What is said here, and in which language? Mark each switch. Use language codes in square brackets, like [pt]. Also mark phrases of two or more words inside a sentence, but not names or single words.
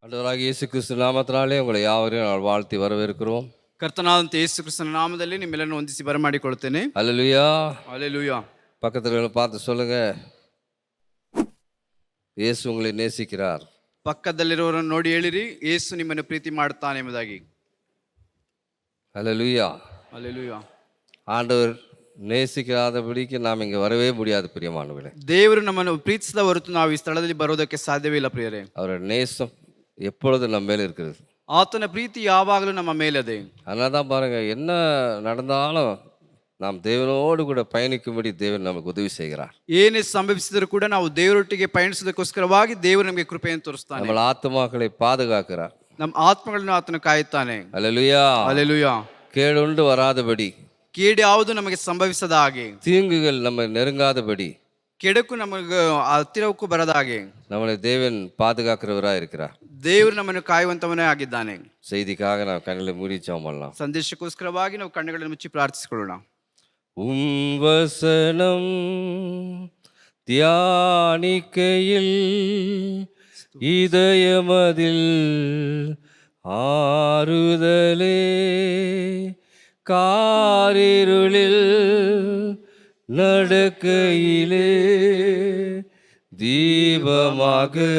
[ta] கர்த்தராகிய இயேசு கிறிஸ்து நாமத்தினாலே உங்களை யாவரையும் நான் வாழ்த்தி வரவேற்கிறோம். [kn] ಕರ್ತನಾದಂಥ ಯೇಸು ಕ್ರಿಸ್ತನ ನಾಮದಲ್ಲಿ ನಿಮ್ಮೆಲ್ಲರನ್ನು ವಂದಿಸಿ ಬರಮಾಡಿಕೊಳ್ಳುತ್ತೇನೆ. [ta] அல்லேலூயா. [kn] ಹಲ್ಲೆಲೂಯಾ. [ta] பக்கத்துல பார்த்து சொல்லுங்க, இயேசு உங்களை நேசிக்கிறார். [kn] ಪಕ್ಕದಲ್ಲಿರುವವರನ್ನು ನೋಡಿ ಹೇಳಿರಿ, ಯೇಸು ನಿಮ್ಮನ್ನು ಪ್ರೀತಿ ಮಾಡುತ್ತಾನೆ ಎಂಬುದಾಗಿ. [ta] அல்லேலூயா. [kn] ಹಲ್ಲೆಲೂಯಾ. [ta] ஆண்டவர் நேசிக்காதபடிக்கு நாம் இங்கே வரவே முடியாது பிரியமானவர்களே. [kn] ದೇವರು ನಮ್ಮನ್ನು ಪ್ರೀತಿಸದ ಹೊರತು ನಾವು ಈ ಸ್ಥಳದಲ್ಲಿ ಬರೋದಕ್ಕೆ ಸಾಧ್ಯವೇ ಇಲ್ಲ ಪ್ರಿಯರೇ. [ta] அவரோட நேசம் எப்பொழுது நம்ம மேலே இருக்கிறது. [kn] ಆತನ ಪ್ರೀತಿ ಯಾವಾಗಲೂ ನಮ್ಮ ಮೇಲದೆ. [ta] அதனால தான் பாருங்க, என்ன நடந்தாலும் நாம் தேவனோடு கூட பயணிக்கும்படி தேவன் நமக்கு உதவி செய்கிறார். [kn] ಏನೇ ಸಂಭವಿಸಿದರೂ ಕೂಡ ನಾವು ದೇವರೊಟ್ಟಿಗೆ ಪಯಣಿಸೋದಕ್ಕೋಸ್ಕರವಾಗಿ ದೇವರು ನಮಗೆ ಕೃಪೆಯನ್ನು ತೋರಿಸ್ತಾನೆ. [ta] நம்ம ஆத்துமாக்களை பாதுகாக்கிறார். [kn] ನಮ್ಮ ಆತ್ಮಗಳನ್ನು ಆತನು ಕಾಯುತ್ತಾನೆ. [ta] அல்லேலூயா. [kn] ಹಲ್ಲೆಲೂಯಾ. [ta] கேடுண்டு வராதபடி, [kn] ಕೇಡು ಯಾವುದು ನಮಗೆ ಸಂಭವಿಸದ ಹಾಗೆ, [ta] தீங்குகள் நம்ம நெருங்காதபடி, [kn] ಕೆಡಕು ನಮಗೆ ಹತ್ತಿರಕ್ಕೂ ಬರದ ಹಾಗೆ [ta] நம்மளை தேவன் பாதுகாக்கிறவராக இருக்கிறார். [kn] ದೇವರು ನಮ್ಮನ್ನು ಕಾಯುವಂತವನೇ ಆಗಿದ್ದಾನೆ. [ta] செய்திக்காக ನಾವು கண்களை மூடி ஜெபம் பண்ணலாம். [kn] ಸಂದೇಶಕ್ಕೋಸ್ಕರವಾಗಿ ನಾವು ಕಣ್ಣುಗಳನ್ನು ಮುಚ್ಚಿ ಪ್ರಾರ್ಥಿಸಿಕೊಳ್ಳೋಣ. [ta] வசனம் தியானிக்கையில் இதயமதில் ஆறுதலே, காரிருளில் நடக்கையிலே தீபமாக